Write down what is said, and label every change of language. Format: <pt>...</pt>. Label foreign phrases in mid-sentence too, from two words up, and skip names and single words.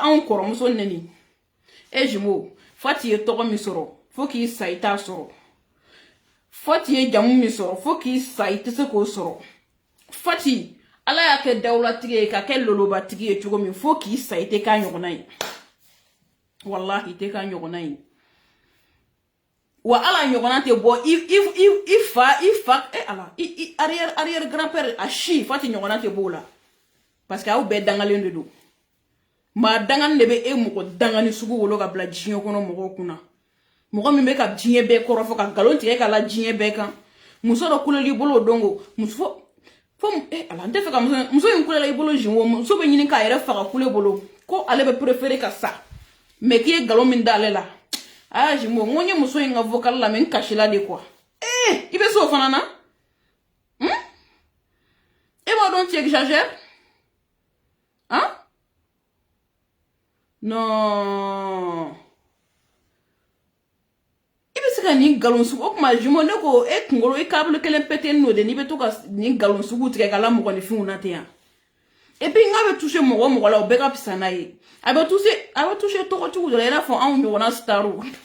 <bm>anw kɔrɔmuso nɛni jumeau Fati ye tɔgɔ min sɔrɔ fo k'i sa I t'a sɔrɔ Fati ye jamu min sɔrɔ fo k'i sa I tɛ se k'o sɔrɔ Fati Ala y'a kɛ dawulatigi ye ka kɛ lolobatigi ye cogo min fo k'i sa I tɛ k'a ɲɔgɔnna ye wallahi I tɛ k'a ɲɔgɔnna ye wa ala ɲɔgɔnna tɛ bɔ I fa ala</bm> <fr>arrière grand-père</fr> <bm>a si Fati ɲɔgɔnna tɛ b'o la</bm> <fr>parce que</fr> <bm>aw bɛɛ dangalen de don maa dangani de bɛ e mɔgɔ dangani sugu wolo ka bila diɲɛ kɔnɔ mɔgɔw kunna mɔgɔ min bɛ ka diɲɛ bɛɛ kɔrɔfɔ ka nkalon tigɛ ka la diɲɛ bɛɛ kan muso dɔ kuleli bolo o don ko muso fo ala n tɛ fɛ ka muso in kulela I bolo jumeau muso bɛ ɲini k'a yɛrɛ faga kule bolo ko ale bɛ préférer ka sa mais k'i ye nkalon min da ale la jumeau n ko n ye muso in ka vocal lamɛn n kasila de quoi I bɛ se o fana na e b'a dɔn</bm> <fr>tu exagères non</fr> <bm>I bɛ se ka nin nkalon sugu o tuma jumeau ne ko e kunkolo I câble kelen pété n'o de n'i bɛ to ka nin nkalon sugu tigɛ ka la mɔgɔninfinw na ten yan</bm> <fr>et puis</fr> <bm>n k'a bɛ toucher mɔgɔ mɔgɔ la o bɛɛ ka fisa n'a ye a bɛ toucher tɔgɔtigiw de la I n'a fɔ anw ɲɔgɔnna starw</bm>